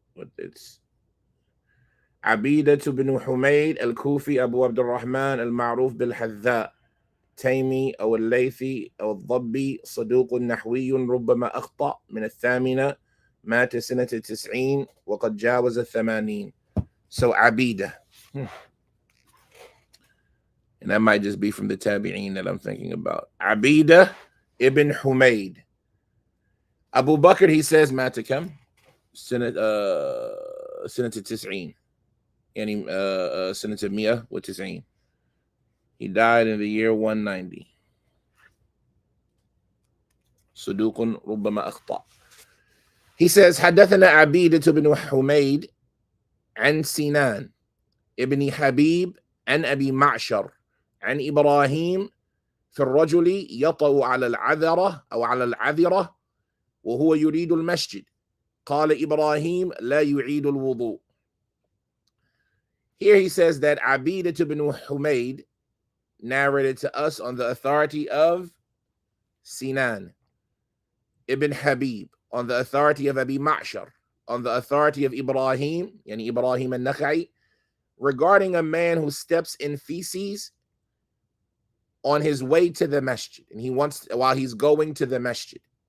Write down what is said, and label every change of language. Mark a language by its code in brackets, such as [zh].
[en] What it's [ar] Abida ibn Humayd al-Kufi Abu Abdul Rahman al-Ma'ruf bil-Hadha تيمي أو الليثي أو الضبي صدوق نحوي ربما أخطأ من الثامنة مات سنة 90 وقد جاوز 80. [en] So Abida. And that might just be from the Tabi'een that I'm thinking about. Abida ibn Humayd. Abu Bakr, he says, [ar] مات كم؟ سنة 90. يعني سنة 190. [en] He died in the year 190. [ar] صدوق ربما أخطأ. [en] He says, [ar] حدثنا عبيدة بن حميد عن سنان ابن حبيب عن أبي معشر عن إبراهيم في الرجل يطأ على العذرة أو على العذرة وهو يريد المسجد. قال إبراهيم لا يعيد الوضوء. [en] Here he says that Abidah ibn Humayd narrated to us on the authority of Sinan ibn Habib, on the authority of Abi Ma'shar, on the authority of Ibrahim, yani Ibrahim al-Nakhai, regarding a man who steps in feces on his way to the masjid, and while he's going to the masjid.